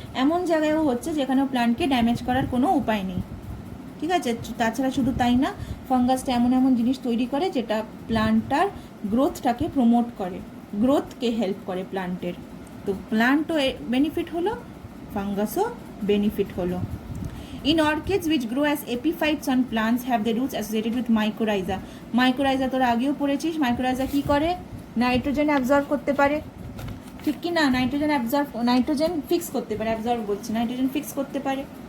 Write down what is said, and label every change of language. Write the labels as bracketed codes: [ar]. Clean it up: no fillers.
[bn] এমন জায়গায়ও হচ্ছে যেখানে প্ল্যান্টকে ড্যামেজ করার কোনো উপায় নেই। ঠিক আছে, তাছাড়া শুধু তাই না, ফাঙ্গাসটা এমন এমন জিনিস তৈরি করে যেটা প্ল্যান্টটার গ্রোথটাকে প্রমোট করে, গ্রোথকে হেল্প করে প্ল্যান্টের। তো প্ল্যান্টও বেনিফিট হলো, ফাঙ্গাসও বেনিফিট হলো। [en] In orchids which grow as epiphytes on plants have their roots associated with mycorrhiza. [bn] Mycorrhiza তোরা আগেও পড়েছিস। মাইক্রোরাইজা কি করে? নাইট্রোজেন অ্যাবজর্ব করতে পারে, ঠিক কি না? নাইট্রোজেন ফিক্স করতে পারে, অ্যাবজর্ব বলছি, নাইট্রোজেন ফিক্স করতে পারে।